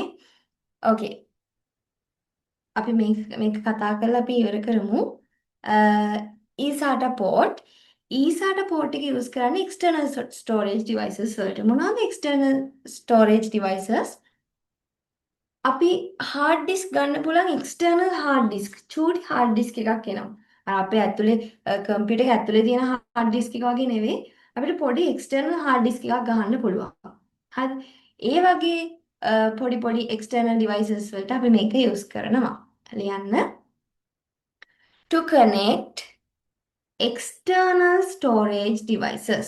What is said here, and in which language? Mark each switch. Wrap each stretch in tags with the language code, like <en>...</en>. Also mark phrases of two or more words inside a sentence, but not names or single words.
<si>Okay. අපි මේක කතා කරලා අපි ඉවර කරමු.</si> <en>eSATA port. eSATA port එක use කරන්නේ external storage devices වලට. මොනවාද external storage devices? අපි hard disk</en> <si>ගන්න පුළුවන්</si> <en>external hard disk.</en> <si>චූටි</si> <en>hard disk</en> <si>එකක් එනවා. අපේ ඇතුලේ කම්පියුටර් එක ඇතුලේ තියෙන</si> <en>hard disk</en> <si>එක වගේ නෙවෙයි. අපිට පොඩි</si> <en>external hard disk</en> <si>එකක් ගහන්න පුළුවන්. හරි. ඒ වගේ පොඩි</si> <en>external devices</en> <si>වලට අපි මේක use කරනවා. ලියන්න.</si> <en>To connect external storage devices.</en>